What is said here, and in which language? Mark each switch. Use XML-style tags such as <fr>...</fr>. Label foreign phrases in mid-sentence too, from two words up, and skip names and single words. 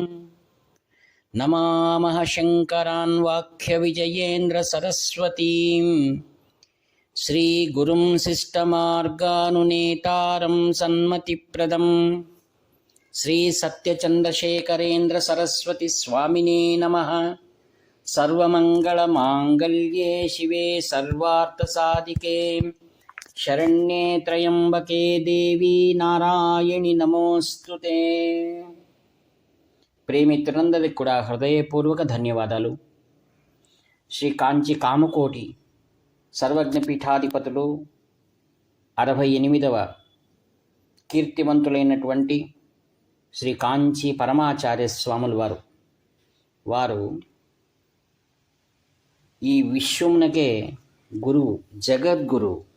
<sa>नमामः शङ्करान् वाक्यविजयेन्द्रसरस्वतीं श्रीगुरुं शिष्टमार्गानुनेतारं सन्मतिप्रदं श्रीसत्यचन्द्रशेखरेन्द्रसरस्वतीस्वामिने नमः। सर्वमङ्गलमाङ्गल्ये शिवे सर्वार्थसाधिके शरण्ये त्र्यम्बके देवी नारायणि नमोस्तुते।</sa> <te>ప్రేమిత్రులందరికీ కూడా హృదయపూర్వక ధన్యవాదాలు. శ్రీ కాంచి కామకోటి సర్వజ్ఞ పీఠాధిపతులు 68వ కీర్తివంతులైనటువంటి శ్రీ కాంచి పరమాచార్య స్వాములు వారు ఈ విశ్వమునకే గురువు, జగద్గురు.</te>